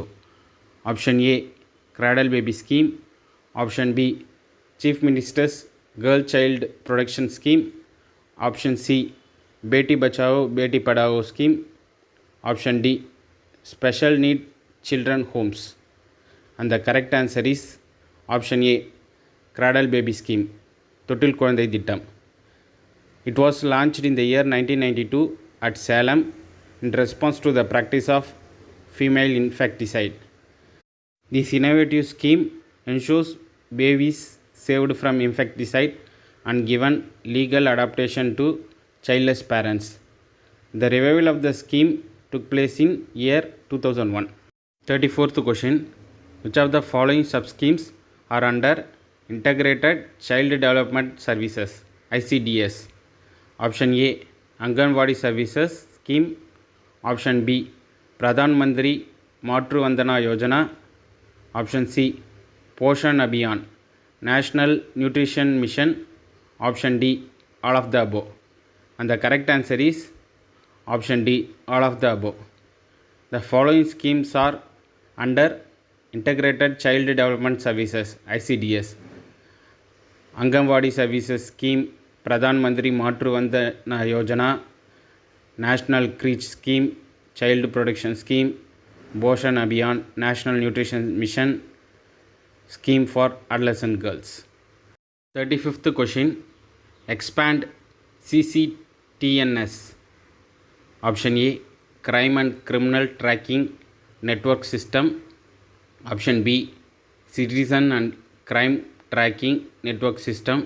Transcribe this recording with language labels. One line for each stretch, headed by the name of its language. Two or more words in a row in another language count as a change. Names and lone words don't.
English: Option A Cradle Baby Scheme. Option B Chief Minister's Girl Child Protection Scheme. Option C Beti Bachao Beti Padhao Scheme. Option D Special Need Children Homes. And the correct answer is option A Cradle Baby Scheme,
Tamil: தொட்டில் குழந்தை திட்டம்.
English: It was launched in the year 1992 at Salem in response to the practice of female infanticide. This innovative scheme ensures babies saved from infanticide and given legal adaptation to childless parents. The revival of the scheme took place in year 2001. 34th question. Which of the following sub-schemes are under Integrated Child Development Services ICDS? Option A Anganwadi Services Scheme. Option B Pradhan Mantri Matru Vandana Yojana. Option C Poshan Abhiyan National Nutrition Mission. Option D all of the above. And the correct answer is option D all of the above. The following schemes are under Integrated Child Development Services ICDS: Anganwadi Services Scheme, Pradhan Mantri Matru Vandana Yojana, National Creche Scheme, Child Protection Scheme, Poshan Abhiyan, National Nutrition Mission, Scheme for Adolescent Girls. 35th question. Expand CCTNS. Option A Crime and Criminal Tracking Network System. Option B Citizen and Crime Tracking Network System.